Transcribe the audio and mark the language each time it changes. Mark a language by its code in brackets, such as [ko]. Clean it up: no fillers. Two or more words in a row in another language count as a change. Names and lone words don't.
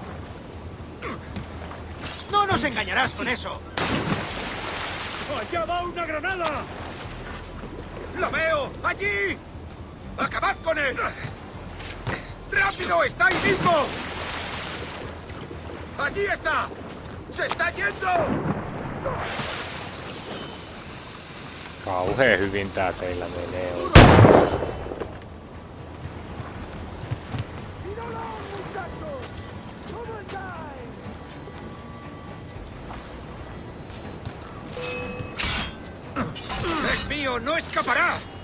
[es] ¡No nos engañarás con eso! ¡Allá va una granada! ¡Lo veo! ¡Allí! ¡Acabad con él! ¡Rápido! ¡Está ahí mismo! ¡Allí está! ¡Se está yendo! [fi] Kauhea hyvin tää teillä menee. [es] ¡Es mío! ¡No escapará!